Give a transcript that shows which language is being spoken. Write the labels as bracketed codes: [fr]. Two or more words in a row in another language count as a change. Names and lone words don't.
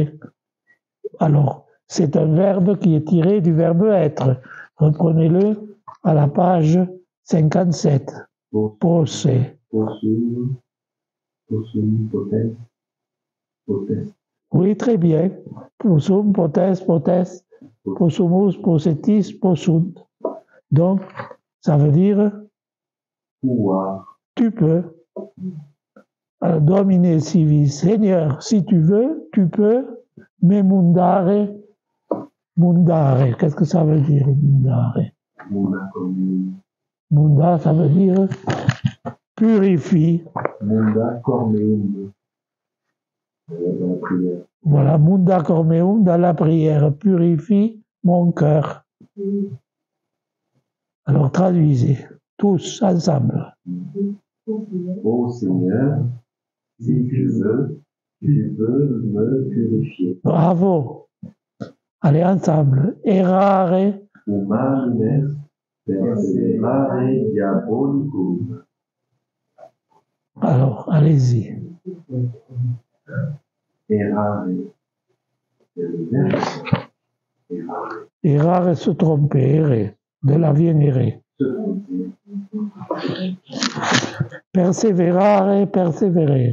[fr] Alors, c'est un verbe qui est tiré du verbe être. Reprenez-le à la page 57. Posse. Oui, très bien. [la] Possum, potes, possumus, possetis, possunt. [fr] Donc, ça veut dire pouvoir. Tu peux. Alors, [la] domine civis. [fr] Seigneur, si tu veux, tu peux. Mais mundare. Mundare, qu'est-ce que ça veut dire, mundare? Munda, ça veut dire purifie. [la] Munda cormeum. [fr] Voilà, [la] munda cormeum [fr] dans la prière. Purifie mon cœur. Alors, traduisez. Tous ensemble. Ô Seigneur, si tu veux, tu peux me purifier. Bravo. Allez, ensemble. Errare. [la] Humanum perseverare diabolicum. [fr] Alors, allez-y. Errare. C'est le verbe. Errare. Errare, se tromper, errer. De la vienne errer. Persévérare, persévérer.